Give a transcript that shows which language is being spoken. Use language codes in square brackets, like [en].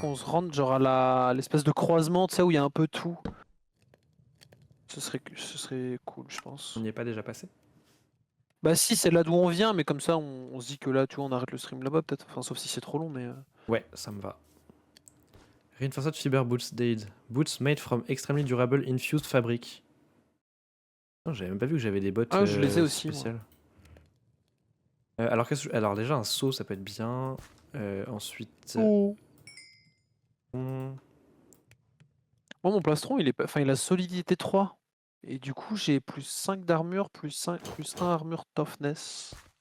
[fr] qu'on se rende genre à l'espèce de croisement, tu sais, où il y a un peu tout. Ce serait cool, je On pense. n'y est pas déjà passé? Bah si, c'est là d'où on vient, mais comme ça, on se dit que là, tu vois, on arrête le stream là-bas, peut-être. Enfin, sauf si c'est trop long, mais. Ouais, ça me va. [en] Reinforced fiber boots Dade. Boots made from extremely durable infused fabric. [fr] Non, j'avais même pas vu que j'avais des bottes Ah, je les ai aussi, moi. spéciales. Alors déjà, un seau, ça peut être bien. Ensuite... Oh. hmm, Moi, mon plastron, enfin, il a solidité 3. Et du coup, j'ai plus 5 d'armure, plus 1 armure toughness.